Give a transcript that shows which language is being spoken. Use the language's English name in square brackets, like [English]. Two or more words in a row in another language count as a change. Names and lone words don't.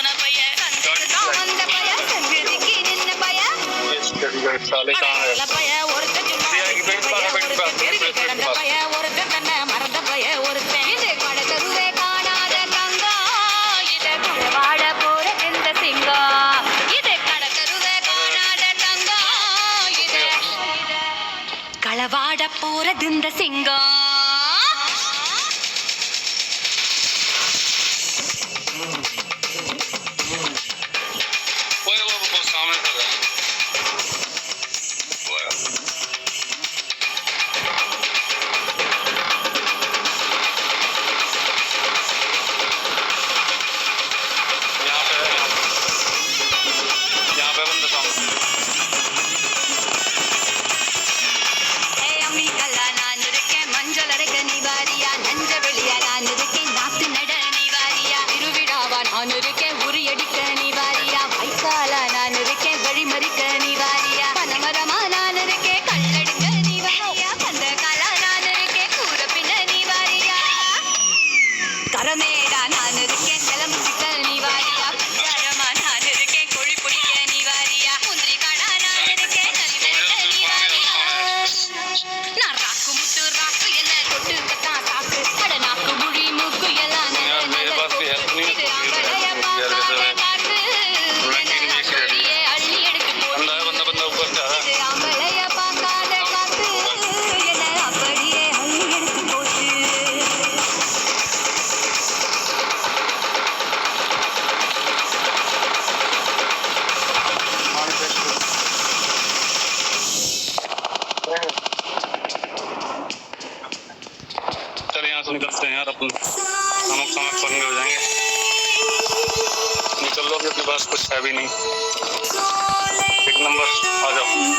[Tamil] பையன் சங்கத்துதான் வந்த பையன் சங்கதிக்கு நின்ன பையன் நல்ல பையன் ஒருத்தன் சும்மா ஒருத்தன் பெருகி கிடந்த பையன் ஒருத்தன் தன்னை மறந்த பையன் ஒருத்தன் இது கடை தெருவே காணாத தங்கம் இது வாழ போற இந்த சிங்கம் இது கடை தெருவே காணாத தங்கம் இது களவாட போறது இந்த சிங்கம் [Hindi] सामने कर रहा है यहाँ पे बंद सामने [Tamil] அம்மிக்கல்லா நான் இருக்கேன் மஞ்சள் அரைக்க நீ வாரியா நஞ்ச வெளியா நான் இருக்கேன் நாத்து நட நீ வாரியா திருவிழாவா நான் இருக்கேன் உரியடிக்க நீ வாரியா வைக்காலா நான் இருக்கேன் வழிமறிக்க நீ வாரியா பனமரமா நான் இருக்கேன் கல்லெடுக்க நீ வாரியா கந்த காலா நான் இருக்கேன் கூற பின்ன நீ வாரியா கரமேடா நான் இருக்கேன் கிளம்பு சிக்க நீ வாரியா பஞ்சாரமா நான் இருக்கேன் கொழி பிடிக்க நீ வாரியா முந்திரி காடா நான் இருக்கேன் நலிவெடுக்க நீ வாரியா நான் ராக்கு முட்டு ராக்கு என்ன தொட்டு கத்தான் சாக்கு அட நாக்கு முழி மூக்கு எல்லாம் [Hindi] यार मेरे पास भी हेल्प नहीं [Tamil] இது ஆம்பளைய பார்க்காத காத்து என்ன அப்படியே அள்ளி எடுத்து போட்டு [Hindi] बंदा बंदा ऊपर से आ रहा है [Tamil] இது ஆம்பளைய பார்க்காத காத்து என்ன அப்படியே அள்ளி எடுத்து போட்டு [Hindi] चल यहाँ से निकलते हैं यार अपन नमक समक पंगे हो जाएंगे निकल लो कि अपने पास कुछ है भी नहीं एक नंबर आ जाओ